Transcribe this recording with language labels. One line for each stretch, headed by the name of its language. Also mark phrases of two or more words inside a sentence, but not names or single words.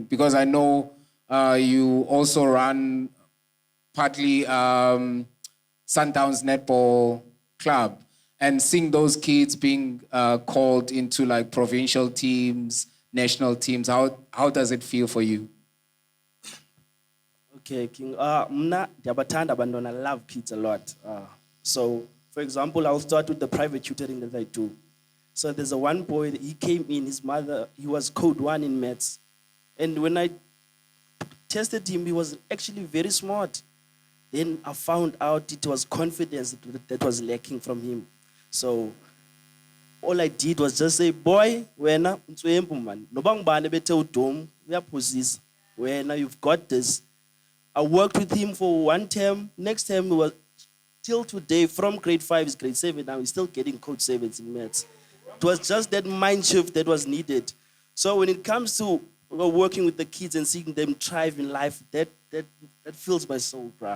English: Because I know you also run partly Sundown's Netball Club. And seeing those kids being called into like provincial teams, national teams, how does it feel for you? Okay, King.
Xhosa: Mna diyabathanda abantwana.
English: I love kids a lot. So, for example, I'll start with the private tutoring that I do. So there's a one boy, he came in, his mother, he was code 1 in maths. And when I tested him, he was actually very smart. Then I found out it was confidence that was lacking from him. So all I did was just say, boy,
Xhosa: wena unswempu man. Noba ngubani bethe udom, uyaphosisa. Wena,
English: you've got this. I worked with him for one term. Next term, he was till today, from grade 5 is grade 7 now, he's still getting code 7s in maths. It was just that mind shift that was needed. So when it comes to working with the kids and seeing them thrive in life, that fills my soul, bruh.